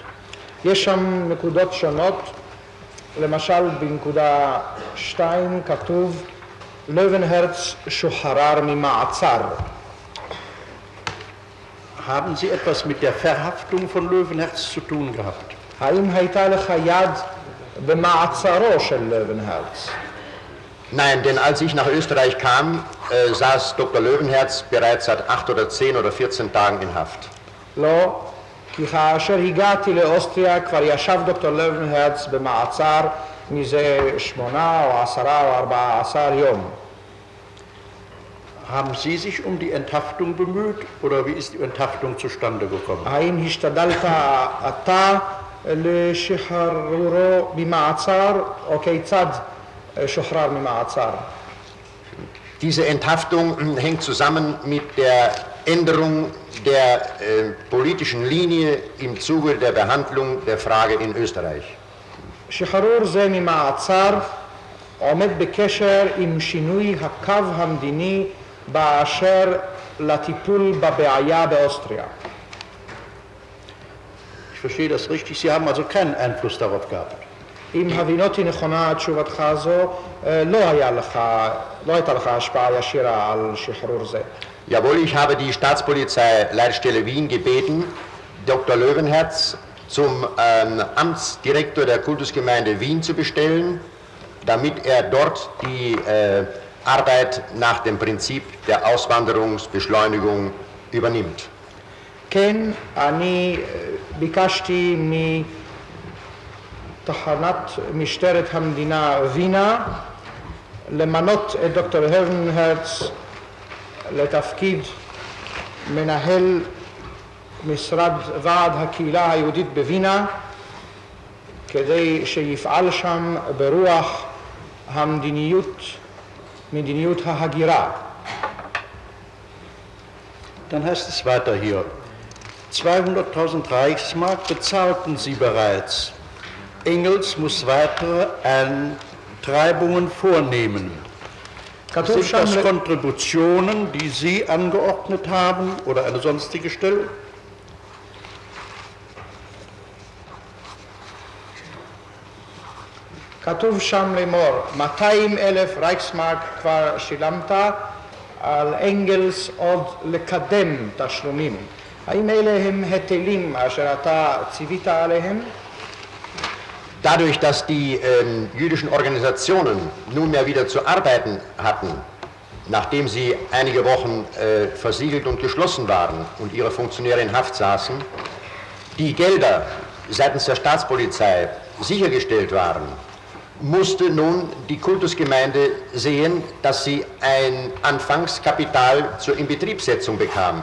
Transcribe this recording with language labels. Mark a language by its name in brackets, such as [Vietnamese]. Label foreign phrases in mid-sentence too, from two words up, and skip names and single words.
[Hebrew] יש שם נקודות שונות, למשל בנקודה 2 כתוב לוינהרץ שוחרר ממעצר. [German] Haben Sie etwas mit der Verhaftung von Löwenherz zu tun gehabt? [Hebrew] האם הייתה לך יד במעצרו של לוינהרץ? [German] Nein, denn als ich nach Österreich kam, saß Dr. Löwenherz bereits seit 8 oder 10 oder 14 Tagen in Haft. [Hebrew] לא, כי כאשר הגעתי לאוסטריה כבר ישב דוקטור לוינהרץ במעצר מזה 8 או 10 או 14 יום. [German] Haben Sie sich um die Enthaftung bemüht oder wie ist die Enthaftung zustande gekommen? [Hebrew] האם השתדלת אתה לשחרורו ממעצר או כיצד שוחרר ממעצר? [German] Diese Enthaftung hängt zusammen mit der Änderung der politischen Linie im Zuge der Behandlung der Frage in Österreich. [Hebrew] שחרור זה ממעצר עומד בקשר עם שינוי הקו המדיני באשר לטיפול בבעיה באוסטריה. [German] Ich verstehe das richtig, Sie haben also keinen Einfluss darauf gehabt. [Hebrew] אם הבינותי נכונה תשובתך זו, לא הייתה לך השפעה ישירה על שחרור זה. [German] Jawohl, ich habe die Staatspolizei-Leitstelle Wien gebeten, Dr. Löwenherz zum Amtsdirektor der Kultusgemeinde Wien zu bestellen, damit er dort die Arbeit nach dem Prinzip der Auswanderungsbeschleunigung übernimmt. [Hebrew] כן, אני ביקשתי מתחנת משטרת המדינה וינה למנות את דוקטור לוינהרץ לתפקיד מנהל משרד ועד הקהילה היהודית בווינה כדי שיפעל שם ברוח מדיניות ההגירה. [German] Dann heißt es weiter hier, 200.000 Reichsmark bezahlten Sie bereits. Engels muss weitere Eintreibungen vornehmen. Sind das Kontributionen, die Sie angeordnet haben oder eine sonstige Stelle? [Hebrew] כתוב שם לאמור, 200,000 רייכסמרק כבר שילמת, על אנגלס עוד לקדם תשלומים. האם אלה הם היטלים אשר אתה ציווית עליהם? [German] Dadurch, dass die jüdischen Organisationen nunmehr wieder zu arbeiten hatten, nachdem sie einige Wochen versiegelt und geschlossen waren und ihre Funktionäre in Haft saßen, die Gelder seitens der Staatspolizei sichergestellt waren, musste nun die Kultusgemeinde sehen, dass sie ein Anfangskapital zur Inbetriebssetzung bekam.